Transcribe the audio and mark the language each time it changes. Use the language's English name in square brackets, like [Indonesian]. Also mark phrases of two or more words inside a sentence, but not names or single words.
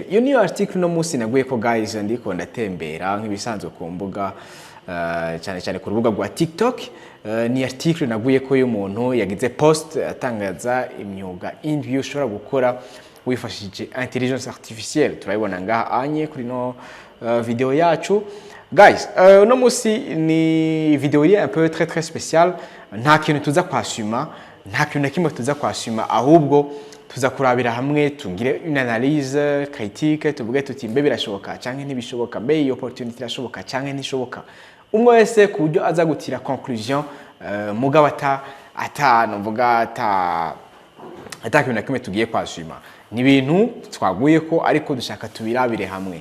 [Rundi] Iyo niyo article no musi naguye ko guys ndiko ndatembera nk'ibisanzwe ku mbuga cyane ku rubuga rwa TikTok. Ni article naguye ko y'umuntu yagize post atangaza imyuga indwi ushobora gukora wifashishije [French] intelligence artificielle. [Rundi] Turayibona ngaha anye kuri no video yacu. Guys, no musi ni video iri [French] un peu très spécial. [Rundi] Nta kintu tuza kwasuma, nta kintu na kimwe tuza kwasuma, ahubwo tuza kurabira hamwe tungire [French] une analyse critique, [Rundi] tuvuge tuti mbe birashoboka canke ntibishoboka, mbe iyo opportunity irashoboka canke ntishoboka. Umwe wese ku buryo aza gutira conclusion mugabo ata kintu na kimwe tugiye kwasuma. Ni ibintu twaguye ko ariko dushaka tubirabire hamwe.